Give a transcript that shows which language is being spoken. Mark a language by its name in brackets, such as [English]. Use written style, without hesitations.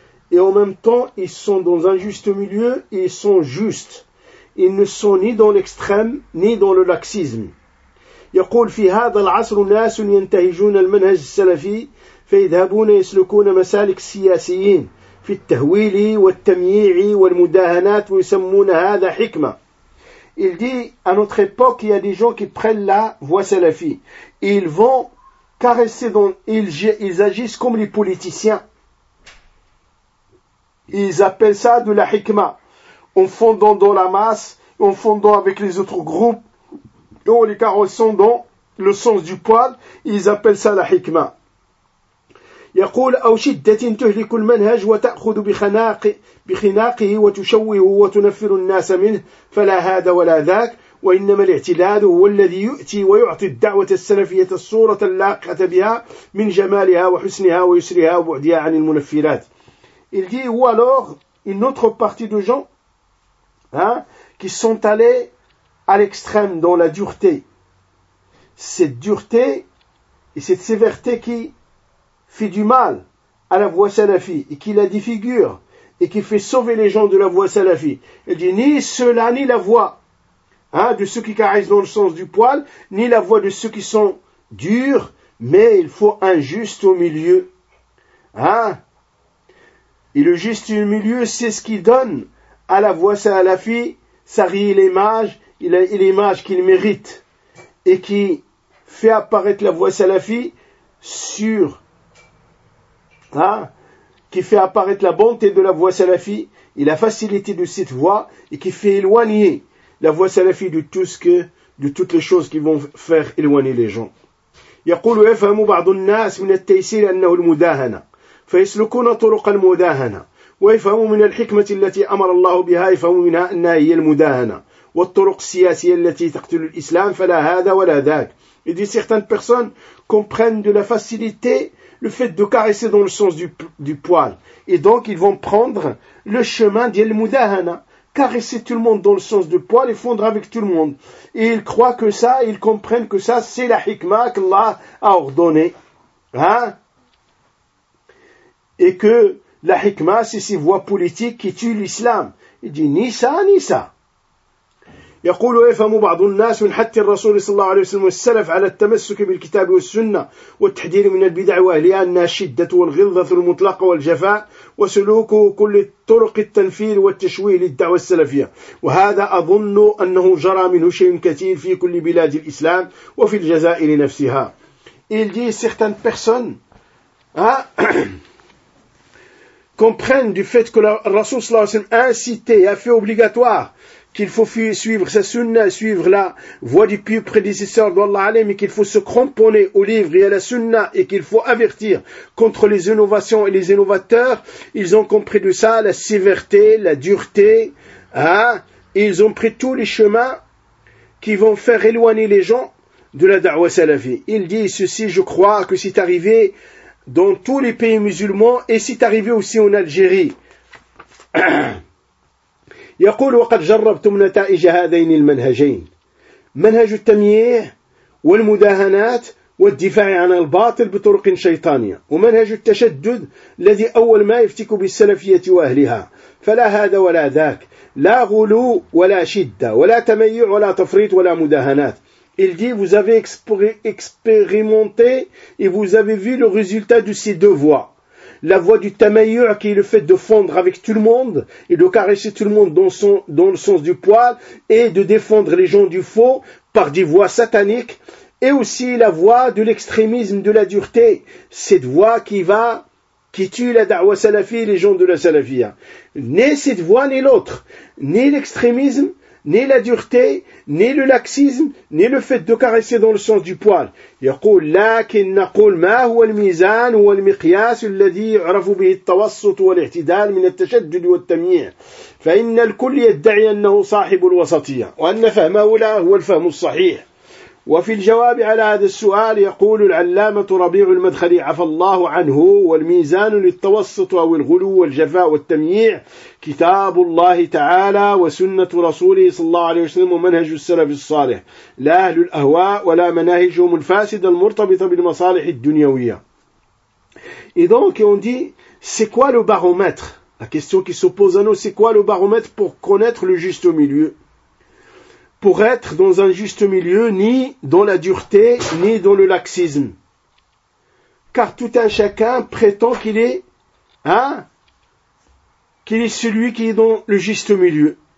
[French] Et en même temps, ils sont dans un juste milieu et ils sont justes. Ils ne sont ni dans l'extrême, ni dans le laxisme. [Arabic] يقول في هذا العصر ناس ينتهجون المنهج السلفي فيذهبون يسلكون مسالك السياسيين في التهويل والتمييع والمداهنات ويسمون هذا حكمة. [French] Il dit, à notre époque, il y a des gens qui prennent la voie salafie. Ils vont caresser dans, ils agissent comme les politiciens. Ils appellent ça de la hikma. En fondant dans la masse, en fondant avec les autres groupes, en les caressant dans le sens du poil, ils appellent ça la hikma. [Arabic] يقول أو شدة تهلك المنهج وتأخذ بخناقه وتشوهه وتنفر الناس منه فلا هذا ولا ذاك وإنما الاعتداد هو الذي يؤتي ويعطي الدعوة السلفية الصورة اللاقة بها من جمالها وحسنها ويسرها وبعدها عن المنفرات. [French] Il dit ou alors une autre partie de gens, qui sont allés à l'extrême dans la dureté. Cette dureté et cette sévérité qui fait du mal à la voie salafie et qui la défigure et qui fait sauver les gens de la voie salafie. Elle dit ni cela, ni la voie de ceux qui caressent dans le sens du poil, ni la voie de ceux qui sont durs, mais il faut un juste au milieu. Et le juste au milieu, c'est ce qui donne à la voie salafie sa réelle image et l'image qu'il mérite. Et qui fait apparaître la voie salafie sur, qui fait apparaître la bonté de la voie salafie et la facilité de cette voie et qui fait éloigner la voie salafie de tout ce que, de toutes les choses qui vont faire éloigner les gens. [Arabic] يقول يفهم بعض الناس من التيسير أنه المداهنة فيسلكون طرق المداهنة ويفهم من الحكمة التي أمر الله بها يفهم منها أنها هي المداهنة والطرق السياسية التي تقتل الإسلام فلا هذا ولا ذاك. [French] Et dit, certaines personnes comprennent de la facilité le fait de caresser dans le sens du poil. Et donc, ils vont prendre le chemin d'Yel Moudahana. Caresser tout le monde dans le sens du poil et fondre avec tout le monde. Et ils croient que ça, ils comprennent que ça, c'est la hikma qu'Allah a ordonné. Et que la hikma, c'est ces voies politiques qui tuent l'islam. Il dit, ni ça, ni ça. [Arabic] يقول يفهم بعض الناس من حتى الرسول صلى الله عليه وسلم والسلف على التمسك بالكتاب والسنة والتحذير من البدع وأهلها أنها شدة والغلظة المطلقة والجفاء وسلوكه كل طرق التنفير والتشويه للدعوة السلفية وهذا أظن أنه جرى منه شيء كثير في كل بلاد الإسلام وفي الجزائر نفسها. [French] Il dit certaines personnes comprennent du fait que le Rasoul [Arabic] صلى الله عليه وسلم [French] a incité, a fait obligatoire qu'il faut suivre sa sunna, suivre la voie du pieux prédécesseur d'Allah Alim, et qu'il faut se cramponner au livre et à la sunna, et qu'il faut avertir contre les innovations et les innovateurs. Ils ont compris de ça, la sévérité, la dureté, ils ont pris tous les chemins qui vont faire éloigner les gens de la da'wah salafie. Il dit ceci, je crois que c'est arrivé dans tous les pays musulmans, et c'est arrivé aussi en Algérie. [Arabic] يقول وقد جربت من نتائج هذين المنهجين منهج التمييع والمداهنات والدفاع عن الباطل بطرق شيطانية ومنهج التشدد الذي أول ما يفتك بالسلفية وأهلها فلا هذا ولا ذاك لا غلو ولا شدة ولا تميع ولا تفريط ولا مداهنات. [French] Il dit vous avez expérimenté et vous avez vu le résultat de ces deux voies. La voie du tamayur qui est le fait de fondre avec tout le monde et de caresser tout le monde dans le sens du poil et de défendre les gens du faux par des voies sataniques et aussi la voie de l'extrémisme de la dureté. Cette voie qui tue la da'wa salafie et les gens de la salafia. Ni cette voie ni l'autre, ni l'extrémisme, ni la dureté, ni le laxisme, ni le fait de caresser dans le sens du poil. [Arabic] يقول لكن نقول ما هو الميزان والمقياس الذي يعرف به التوسط والاعتدال من التشدد والتمييع فإن الكل يدعي أنه صاحب الوسطية وأن فهمه لا هو الفهم الصحيح. وفي الجواب على هذا السؤال يقول العلامة ربيع المدخلي عفى الله عنه والميزان للتوسط أو الغلو والجفاء والتمييع كتاب الله تعالى وسنة رسوله صلى الله عليه وسلم ومنهج السلف الصالح لا أهل الأهواء ولا مناهجهم الفاسدة المرتبطة بالمصالح الدنيوية. [French] إذنك يوندي سيكوا لو بارومتر la question qui s'oppose à nous c'est quoi le baromètre pour connaître le juste milieu. Pour être dans un juste milieu, ni dans la dureté, ni dans le laxisme. Car tout un chacun prétend qu'il est, qu'il est celui qui est dans le juste milieu.